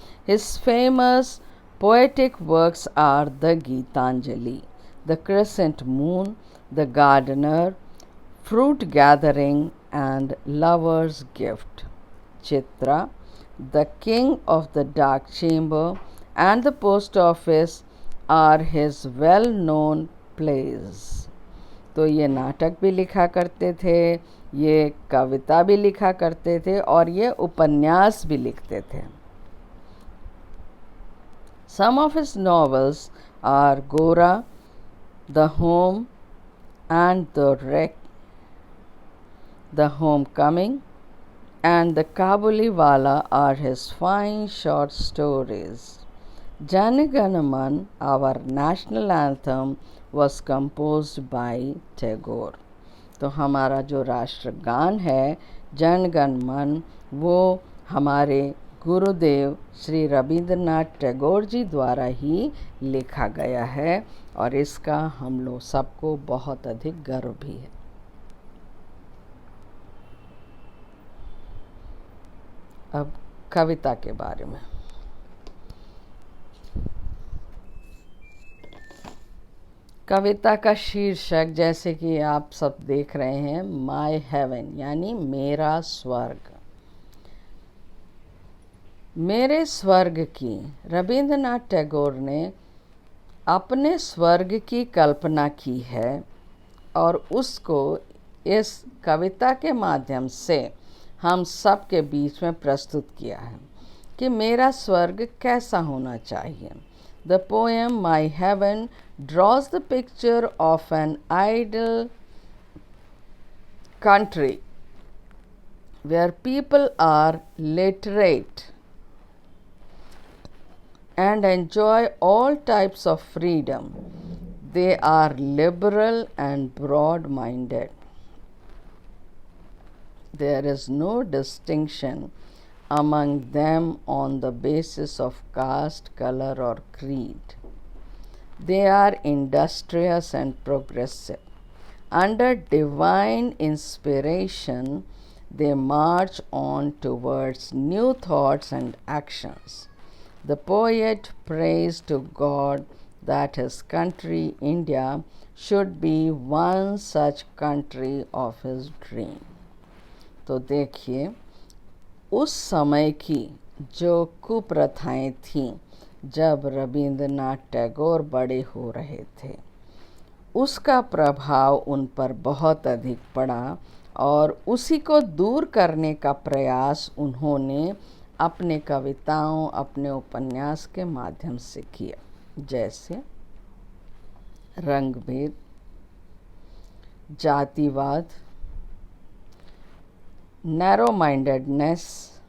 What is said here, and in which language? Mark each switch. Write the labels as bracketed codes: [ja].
[en] His famous poetic works are the Gitanjali, the crescent moon, the gardener, fruit gathering and lover's gift, Chitra, the king of the dark chamber and the post office are his well known plays. [hi] तो ये नाटक भी लिखा करते थे, ये कविता भी लिखा करते थे और ये उपन्यास भी लिखते थे। [en] Some of his novels are Gora, The Home and the Wreck, The Homecoming and The Kabuliwala are his fine short stories. Jan Gan Man, our national anthem, was composed by Tagore. [hi] तो हमारा जो राष्ट्रगान है जन गण मन, वो हमारे गुरुदेव श्री रविंद्रनाथ टैगोर जी द्वारा ही लिखा गया है और इसका हम लोग सबको बहुत अधिक गर्व भी है। अब कविता के बारे में। कविता का शीर्षक जैसे कि आप सब देख रहे हैं, माय हेवन यानी मेरा स्वर्ग। मेरे स्वर्ग की, रविंद्रनाथ टैगोर ने अपने स्वर्ग की कल्पना की है और उसको इस कविता के माध्यम से हम सब के बीच में प्रस्तुत किया है कि मेरा स्वर्ग कैसा होना चाहिए। [en] The poem My Heaven draws the picture of an ideal country where people are literate and enjoy all types of freedom. They are liberal and broad minded. There is no distinction among them on the basis of caste, color, or creed. They are industrious and progressive. Under divine inspiration, they march on towards new thoughts and actions. The poet prays to God that his country, India, should be one such country of his dream. [hi] तो देखिए, उस समय की जो कुप्रथाएं थीं जब रवींद्रनाथ टैगोर बड़े हो रहे थे, उसका प्रभाव उन पर बहुत अधिक पड़ा और उसी को दूर करने का प्रयास उन्होंने अपने कविताओं, अपने उपन्यास के माध्यम से किया, जैसे रंगभेद, जातिवाद, नैरो माइंडेडनेस।